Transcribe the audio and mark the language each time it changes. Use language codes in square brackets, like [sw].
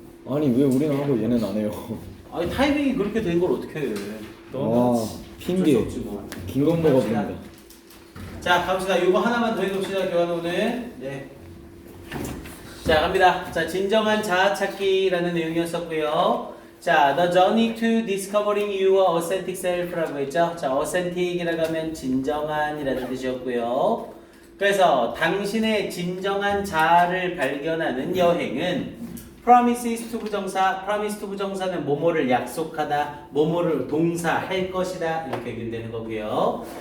[ko] 아니 왜 우리는 하고 얘는 안 해요? 아니 타이밍이 그렇게 된 걸 어떻게 해? 아, 핑계. 어쩔 수 없지 뭐. 긴 건 먹어봅니다. 자, 갑시다. 요거 하나만 더 해봅시다. 교환 오늘. 네. 자, 갑니다. 자, 진정한 자아 찾기라는 내용이었었고요. [en] 자, the journey to discovering your authentic self라고 했죠. [ko] 자, authentic이라고 하면 진정한이라는 뜻이었고요. 그래서 당신의 진정한 자아를 발견하는 여행은 [en] promises to [ko] 부정사, promise to 부정사는 뭐뭐를 약속하다, 뭐뭐를 동사할 것이다 이렇게 연결되는 거고요.